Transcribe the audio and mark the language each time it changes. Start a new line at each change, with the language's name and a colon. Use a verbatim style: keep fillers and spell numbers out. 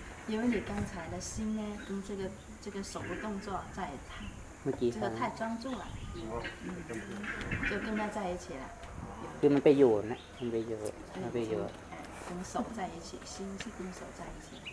Chinese: 因为你刚才的心呢跟这个这个手的动作在太
Thai: เมื่อกี้
Chinese: 这个太专注了就跟他在一起了
Thai: คือมันไปอยู่นะมันไปอยู่มันไปอยู่
Chinese: 跟手在一起心是跟手在一起